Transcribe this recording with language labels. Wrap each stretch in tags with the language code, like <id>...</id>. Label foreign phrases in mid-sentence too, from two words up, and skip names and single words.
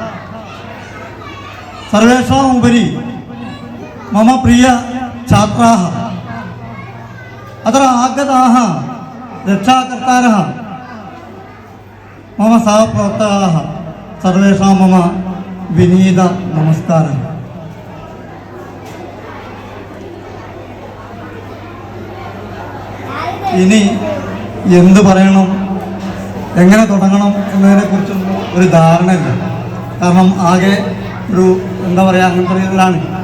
<sa>सर्वेषाम् उपरि मम प्रिय छात्राः अत्र आगताः रक्षाकर्तारः मम सहप्रवर्तकाः सर्वेषां मम विनीत नमस्कारः.</sa> <ml>ഇനി എന്ത് പറയണം, എങ്ങനെ തുടങ്ങണം എന്നതിനെക്കുറിച്ചൊന്നും ഒരു ധാരണയില്ല. കാരണം ആകെ ഒരു എന്താ പറയുക അങ്ങനത്തെ രീതിയിലാണ്.</ml>